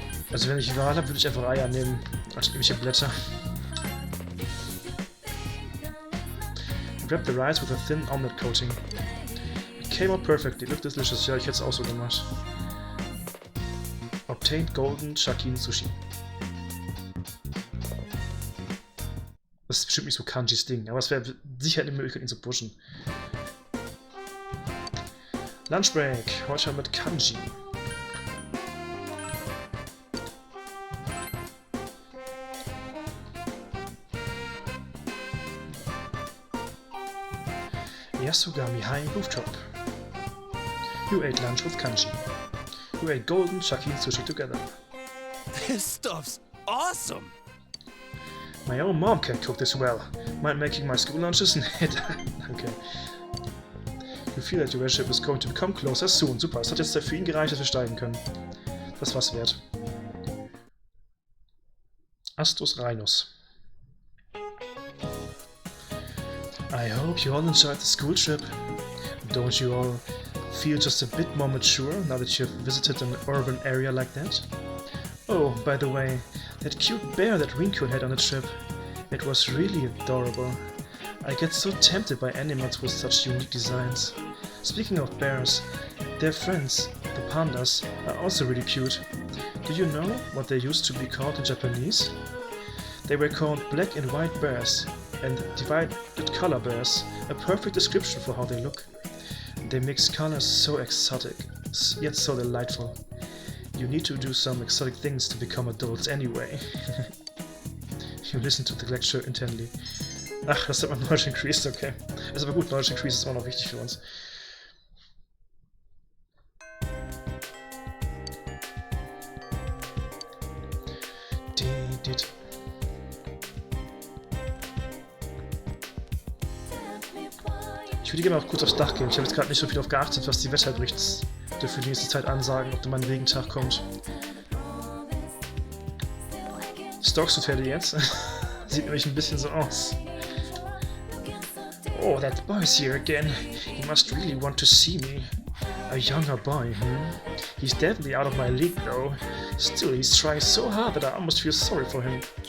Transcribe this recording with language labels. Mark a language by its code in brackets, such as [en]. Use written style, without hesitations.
[de] Also wenn ich Wahl habe, würde ich einfach Eier nehmen, anstatt irgendwelche Blätter. [en] Wrap the rice with a thin omelette coating. It came out perfectly. Looked delicious. [de] Ja, ich hätte es auch so gemacht. [en] Obtained golden shakin sushi. [de] Das ist bestimmt nicht so Kanjis Ding, aber es wäre sicher eine Möglichkeit, ihn zu pushen. Lunch Break. Heute mit Kanji. [en] Yasugami High Rooftop. You ate lunch with Kanji. You ate golden shakin sushi together. This stuff's awesome! My own mom can cook this well. Mind making my school lunches? [de] Nee, danke. [en] You feel that your relationship is going to become closer soon. [de] Super, es hat jetzt für ihn gereicht, dass wir steigen können. Das war's wert. Astus Rhinus. [en] I hope you all enjoyed the school trip. Don't you all feel just a bit more mature now that you've visited an urban area like that? Oh, by the way, that cute bear that Rinko had on the trip, it was really adorable. I get so tempted by animals with such unique designs. Speaking of bears, their friends, the pandas, are also really cute. Do you know what they used to be called in Japanese? They were called black and white bears, and divided color bears, a perfect description for how they look. They mix colors so exotic, yet so delightful. You need to do some exotic things to become adults anyway. You listen to the lecture intently. [de] Ach, das hat man Knowledge Increased, okay. Ist aber gut, Knowledge Increased ist immer noch wichtig für uns. Ich würde gerne noch kurz aufs Dach gehen. Ich habe jetzt gerade nicht so viel auf geachtet, was die Wetterberichts für die nächste Zeit ansagen, ob da mal ein Regentag kommt. Stalkst du Pferde jetzt? Sieht nämlich ein bisschen so aus. [en] Oh, that boy's here again. He must really want to see me. A younger boy, He's definitely out of my league though. Still, he's trying so hard that I almost feel sorry for him.